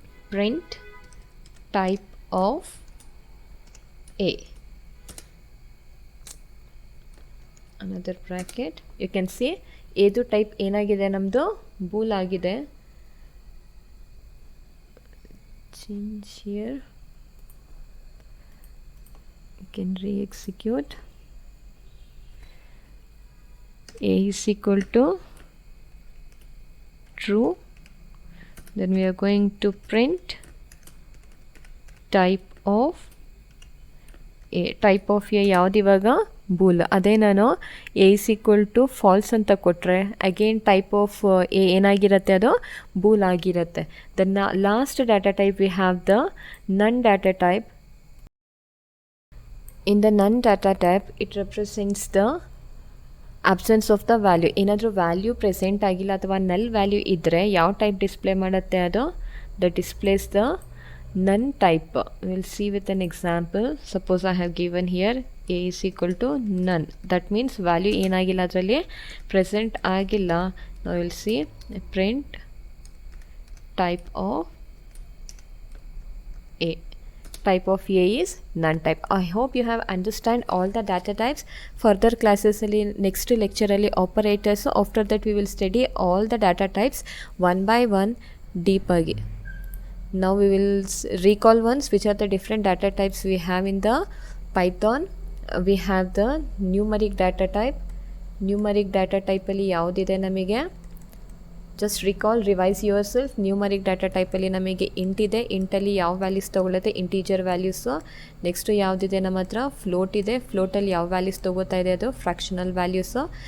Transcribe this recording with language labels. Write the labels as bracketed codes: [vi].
[en] Print type of a, another bracket. You can see [kn] ಏದು type ಏನಾಗಿದೆ, ನಮ್ಮದು Boole ಆಗಿದೆ. [en] change here, you can re-execute. a is equal to true, then we are going to print type of a. Type of a [kn] ಯಾವ್ದು ಇವಾಗ, [en] Bool. [kn] ಅದೇ ನಾನು [en] a is equal to false [kn] ಅಂತ ಕೊಟ್ಟರೆ [en] again type of a [kn] ಏನಾಗಿರುತ್ತೆ, ಅದು Boole ಆಗಿರುತ್ತೆ. [en] Then last data type we have the none data type. In the none data type it represents the absence of the value. [kn] ಏನಾದರೂ ವ್ಯಾಲ್ಯೂ ಪ್ರೆಸೆಂಟ್ ಆಗಿಲ್ಲ ಅಥವಾ ನಲ್ ವ್ಯಾಲ್ಯೂ ಇದ್ದರೆ ಯಾವ ಟೈಪ್ ಡಿಸ್ಪ್ಲೇ ಮಾಡುತ್ತೆ, ಅದು [en] The displays the none type. We'll see with an example. Suppose I have given here a is equal to none. That means value [kn] ಏನಾಗಿಲ್ಲ, ಅದರಲ್ಲಿ ಪ್ರೆಸೆಂಟ್ ಆಗಿಲ್ಲ. [en] Now we'll see print type of a. Type of a is none type. I hope you have understand all the data types. Further classes ಅಲ್ಲಿ next lecture ಅಲ್ಲಿ operators. After that we will study all the data types one by one deep ಆಗಿ. Now we will recall once which are the different data types we have in the Python. We have the numeric data type. Numeric data type [kn] ಅಲ್ಲಿ ಯಾವುದಿದೆ ನಮಗೆ, [en] Just recall, revise yourself. [kn] Numeric data ಟೈಪಲ್ಲಿ ನಮಗೆ int ಇದೆ, ಇಂಟಲ್ಲಿ ಯಾವ values ತೊಗೊಳುತ್ತೆ, integer values. Next ಯಾವುದಿದೆ ನಮ್ಮ ಹತ್ರ, ಫ್ಲೋಟ್ ಇದೆ, ಫ್ಲೋಟಲ್ಲಿ ಯಾವ ವ್ಯಾಲ್ಯೂಸ್ ತೊಗೋತಾ ಇದೆ, ಅದು ಫ್ರ್ಯಾಕ್ಷನಲ್ ವ್ಯಾಲ್ಯೂಸು.